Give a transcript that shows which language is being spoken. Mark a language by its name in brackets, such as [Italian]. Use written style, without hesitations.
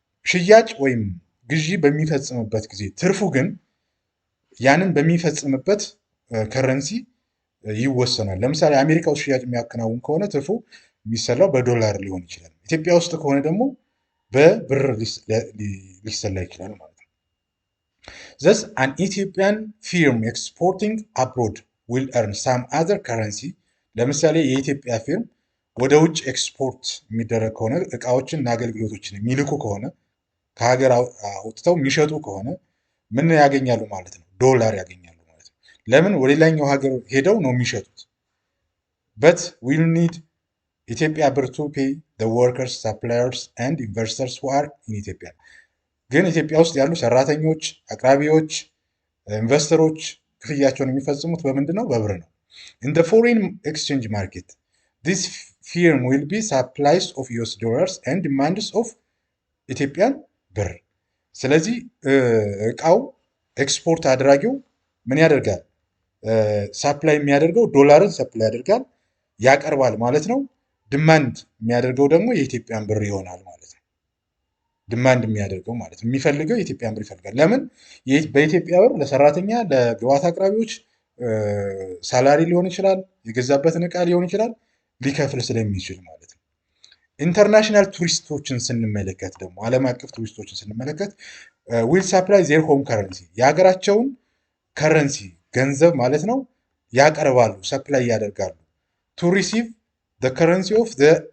[Amharic] ሽያጭ ወይም ግዢ በሚፈጽምበት ጊዜ ትርፉ ግን ያንን በሚፈጽምበት ከረንሲ ይወሰናል። ለምሳሌ አሜሪካ ውስጥ ሽያጭ የሚያከናውን ከሆነ ትርፉ የሚሰላው በዶላር ሊሆን ይችላል። ኢትዮጵያ ውስጥ ከሆነ ደግሞ በብር ሊሰላ ይችላል ማለት ነው። [English] Thus, an Ethiopian firm exporting abroad will earn some other currency. [Amharic] ለምሳሌ የኢትዮጵያ ፊርም ወደ ውጭ ኤክስፖርት የሚደረግ ከሆነ እቃዎችን እና አገልግሎቶችን የሚልኩ ከሆነ ከሀገር አውጥተው የሚሸጡ ከሆነ ምን ያገኛሉ ማለት ነው? ዶላር ያገኛሉ ማለት ነው። ለምን? ወደ ሌላኛው ሀገር ሄደው ነው የሚሸጡት። [English] but we'll need ኢትዮጵያ ብር to pay the workers, suppliers and investors who are in Ethiopia. [Amharic] ግን ኢትዮጵያ ውስጥ ያሉ ሰራተኞች፣ አቅራቢዎች፣ ኢንቨስተሮች ክፍያቸውን የሚፈጽሙት በምንድን ነው? በብር ነው። [English] in the foreign exchange market this firm will be supplies of US dollars and demands of ኢትዮጵያን ብር። [Amharic] ስለዚህ እቃው ኤክስፖርት አድራጊው ምን ያደርጋል? ሳፕላይ የሚያደርገው ዶላርን ሰፕላይ ያደርጋል፣ ያቀርባል ማለት ነው። ድማንድ የሚያደርገው ደግሞ የኢትዮጵያን ብር ይሆናል ማለት ነው። ድማንድ የሚያደርገው ማለት ነው፣ የሚፈልገው የኢትዮጵያን ብር ይፈልጋል። ለምን? በኢትዮጵያ ብር ለሰራተኛ፣ ለግብዓት አቅራቢዎች ሳላሪ ሊሆን ይችላል፣ የገዛበትን እቃ ሊሆን ይችላል፣ ሊከፍል ስለሚችል ማለት ነው። ኢንተርናሽናል ቱሪስቶችን ስንመለከት ደግሞ ዓለም አቀፍ ቱሪስቶችን ስንመለከት [English] ዊል ሳፕላይ ዜር ሆም ከረንሲ [Amharic] የሀገራቸውን ከረንሲ ገንዘብ ማለት ነው ያቀርባሉ፣ ሰፕላይ ያደርጋሉ። [English] ቱ ሪሲቭ the currency of the